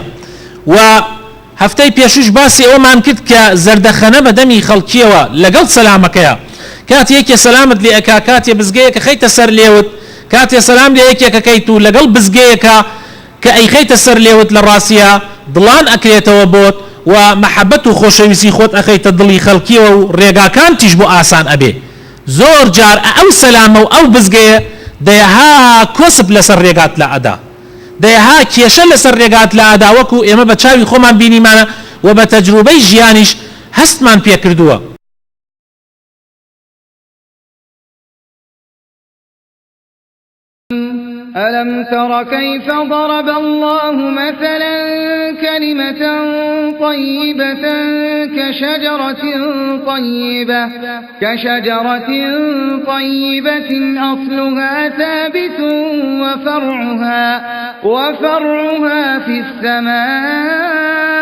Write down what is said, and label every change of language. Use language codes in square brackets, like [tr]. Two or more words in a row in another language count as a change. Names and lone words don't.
[ckb] و هەفتەی پێشوش باسی ئەومان کرد کە زەردەخەنە بەدەمی خەڵکیەوە لەگەڵ سەلامەکەیە کاتێکێ سەلامت لێ ئەکا کاتێ بزگەیەکە خەیتە سەر لێوت کاتێ سەلام لێ یەکێکەکەیت و لەگەڵ بزگەیەکە کە ئەیخەیتە سەر لێوت لە ڕاستیە دڵان ئەکرێتەوە بۆت و مەحەبەت و خۆشەویستی خۆت ئەخەیتە دڵی خەڵکیەوە و ڕێگاکان تیش بۆ ئاسان ئەبێ. زۆر جار ئەو سەلامە و ئەو بزگەیە دەیەها کۆسب لەسەر ڕێگات لە ئەدا دەیەها کێشە لەسەر ڕێگات لە ئادا وەکو ئێمە بە چاوی خۆمان بینیمانە و بە تەجروبەی ژیانیش هەستمان پێ کردووە. [ar] ألم تر كيف ضرب الله مثلا كلمة طيبة كشجرة طيبة أصلها ثابت وفرعها في السماء